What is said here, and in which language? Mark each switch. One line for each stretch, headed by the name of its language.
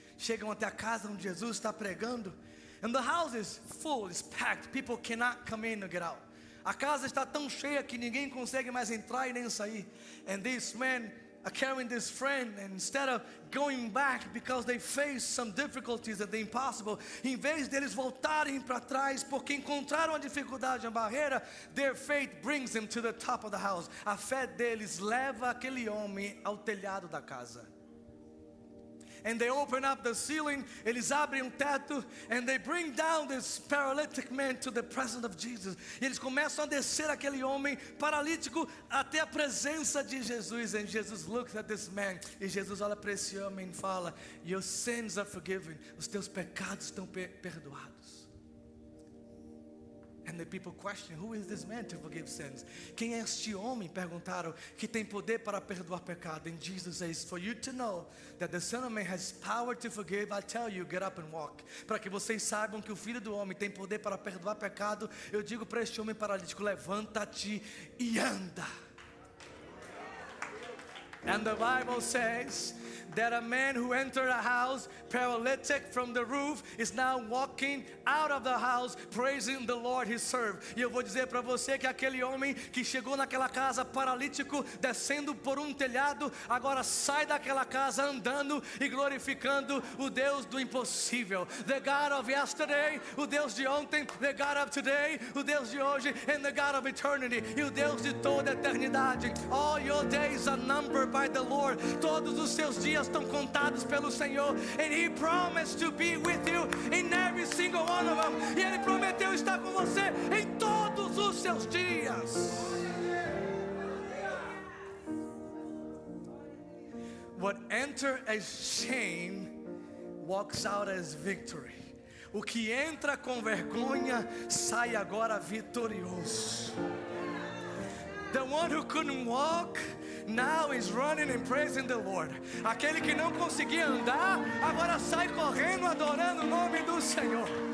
Portuguese: Chegam até a casa onde Jesus está pregando.
English: And the house is full, it's packed. People cannot come in or get out.
Portuguese: A casa está tão cheia que ninguém consegue mais entrar e nem sair.
English: And these men are carrying this friend, and instead of going back because they face some difficulties that are impossible,
Portuguese: em vez deles voltarem para trás porque encontraram a dificuldade, a barreira,
English: their faith brings them to the top of the house.
Portuguese: A fé deles leva aquele homem ao telhado da casa.
English: And they open up the ceiling,
Portuguese: eles abrem teto,
English: and they bring down this paralytic man to the presence of Jesus.
Portuguese: E eles começam a descer aquele homem paralítico até a presença de Jesus.
English: And Jesus looks at this man,
Portuguese: e Jesus olha para esse homem e fala,
English: your sins are forgiven.
Portuguese: Os teus pecados estão perdoados.
English: And the people question, who is this man to forgive sins?
Portuguese: Quem é este homem? Perguntaram, que tem poder para perdoar pecado.
English: And Jesus says, for you to know that the Son of Man has power to forgive, I tell you, get up and walk.
Portuguese: Para que vocês saibam que o Filho do Homem tem poder para perdoar pecado, eu digo para este homem paralítico, levanta-te e anda.
English: And the Bible says that a man who entered a house paralytic from the roof is now walking out of the house praising the Lord he served.
Portuguese: E eu vou dizer para você que aquele homem que chegou naquela casa paralítico, descendo por telhado, agora sai daquela casa andando e glorificando o Deus do impossível.
English: The God of yesterday,
Portuguese: o Deus de ontem,
English: the God of today,
Portuguese: o Deus de hoje,
English: and the God of eternity,
Portuguese: e o Deus de toda a eternidade.
English: All your days are numbered by the Lord.
Portuguese: Todos os seus dias dias estão contados pelo Senhor.
English: And He promised to be with you in every single one of them.
Portuguese: E Ele prometeu estar com você em todos os seus dias.
English: What enter as shame walks out as victory.
Portuguese: O que entra com vergonha sai agora vitorioso.
English: The one who couldn't walk now is running and praising the Lord.
Portuguese: Aquele que não conseguia andar agora sai correndo adorando o nome do Senhor.